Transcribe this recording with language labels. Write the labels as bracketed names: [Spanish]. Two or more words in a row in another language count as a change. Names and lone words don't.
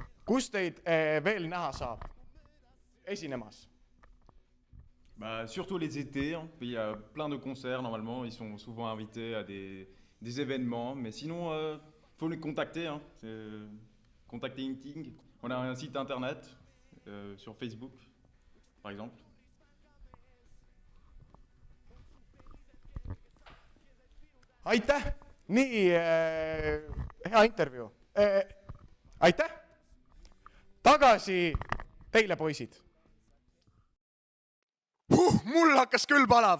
[Estonian] Kus teid veel näha saab esinemas? [French] Bah, surtout les étés, hein. Il y a plein de concerts normalement, ils sont souvent invités à des événements, mais sinon, faut les contacter, hein. Contacter Inting. On a un site internet sur Facebook, par exemple. [Estonian] Aitäh! Nii hea intervjuu. Aitäh! Tagasi teile, poisid. Mul hakkas küll palav.